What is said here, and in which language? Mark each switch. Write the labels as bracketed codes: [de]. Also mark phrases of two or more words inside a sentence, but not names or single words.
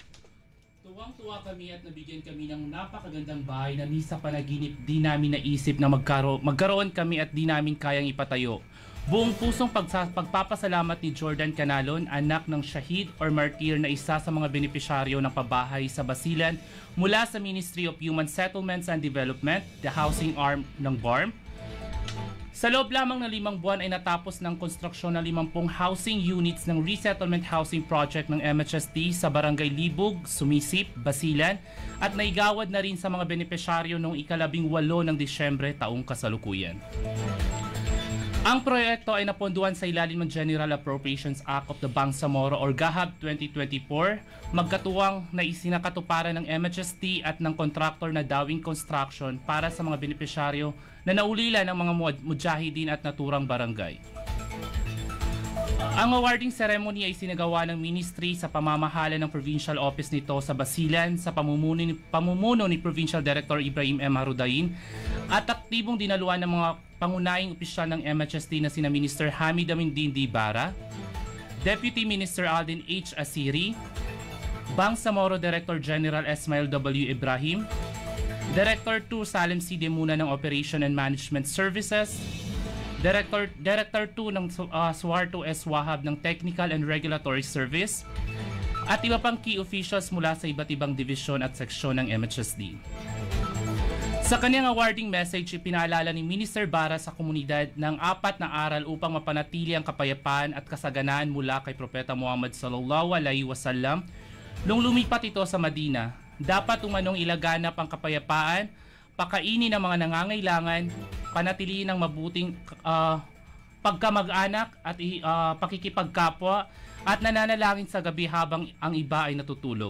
[tl] Tuwang-tuwa kami at nabigyan kami ng napakagandang bahay na ni sa panaginip di namin naisip na magkaroon kami at di namin kayang ipatayo. Buong pusong pagpapasalamat ni Jordan Canalon, anak ng Shahid or Martir na isa sa mga benepisyaryo ng pabahay sa Basilan mula sa Ministry of Human Settlements and Development, [en] the housing arm [tl] ng BARM. Sa loob lamang ng 5 buwan ay natapos ng konstruksyon ng 50 [en] housing units [tl] ng [en] resettlement housing project [tl] ng MHSD sa Barangay Libog, Sumisip, Basilan at naigawad na rin sa mga benepisyaryo noong ika-18 ng Disyembre taong kasalukuyan. Ang proyekto ay naponduhan sa ilalim ng General Appropriations Act of the Bangsamoro or GAHAB 2024, magkatuwang na isinakatuparan ng MHSD at ng kontraktor na Dawing Construction para sa mga benepisyaryo na naulila ng mga mujahidin at naturang barangay. Ang [en] awarding ceremony [tl] ay sinagawa ng ministry sa pamamahala ng provincial office nito sa Basilan sa pamumuno ni Provincial Director Ibrahim M. Harudain at aktibong dinaluan ng mga pangunahing opisyal ng MHSD na sina Minister Hamid Amindin D. Bara, Deputy Minister Aldin H. Asiri, Bangsamoro Director General Esmail W. Ibrahim, Director 2 Salem C. Demuna ng Operation and Management Services, Director 2 ng Suharto S. Wahab ng Technical and Regulatory Service, at iba pang [en] key officials [tl] mula sa iba't ibang divisyon at seksyon ng MHSD. Sa kanyang [en] awarding message, [tl] ipinaalala ni Minister Bara sa komunidad ng 4 na aral upang mapanatili ang kapayapaan at kasaganaan mula kay Propeta Muhammad [ar] صلى الله عليه وسلم [tl] nung lumipat ito sa Madina. Dapat umanong ilaganap ang kapayapaan, pakainin ang mga nangangailangan, panatilihin ang mabuting pagkamag-anak at pakikipagkapwa at nananalangin sa gabi habang ang iba ay natutulog.